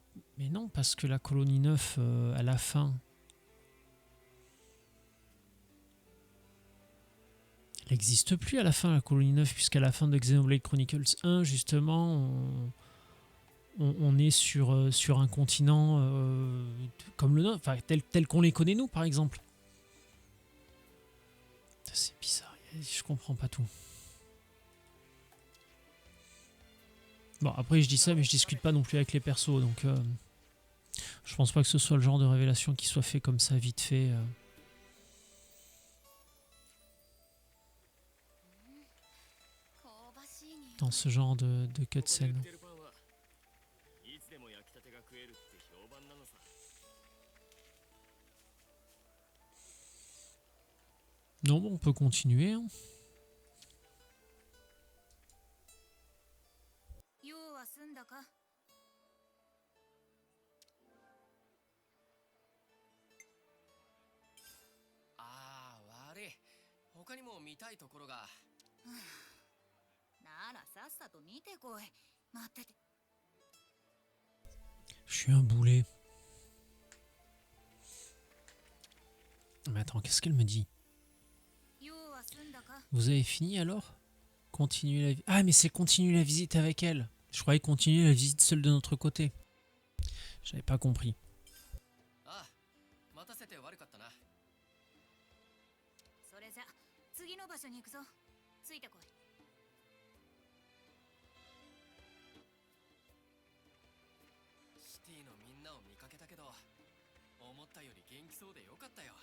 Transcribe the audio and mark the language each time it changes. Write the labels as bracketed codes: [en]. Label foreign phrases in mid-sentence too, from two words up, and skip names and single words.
[fr] Mais non, parce que la colonie 9 à la fin, elle n'existe plus à la fin, la colonie 9, puisqu'à la fin de Xenoblade Chronicles 1, justement, on est sur un continent comme le nôtre, enfin, tel qu'on les connaît nous, par exemple. C'est bizarre, je comprends pas tout. Bon, après je dis ça, mais je discute pas non plus avec les persos, donc je pense pas que ce soit le genre de révélation qui soit fait comme ça, vite fait. [ja] 香ばしい匂い。 [fr] Dans ce genre de [ja] ここで売っ [fr] cutscene. [ja] てるパンはいつでも焼きたてが食えるって評判なのさ。 [fr] Non, bon, on peut continuer. Hein. [ja] 用は済んだか？ああ、悪い。他にも見たいところが。ならさっさと見てこい。待ってて。 [fr] Je suis un boulet. Mais attends, qu'est-ce qu'elle me dit? [ja] 用は済んだか？ [fr] Vous avez fini alors? Continuer la visite. Ah, mais c'est continuer la visite avec elle. Je croyais continuer la visite seule de notre côté. J'avais pas compris. [ja] ああ、待たせて悪かったな。それじゃ次の場所に行くぞ。ついてこい。シティのみんなを見かけたけど、思ったより元気そうでよかったよ。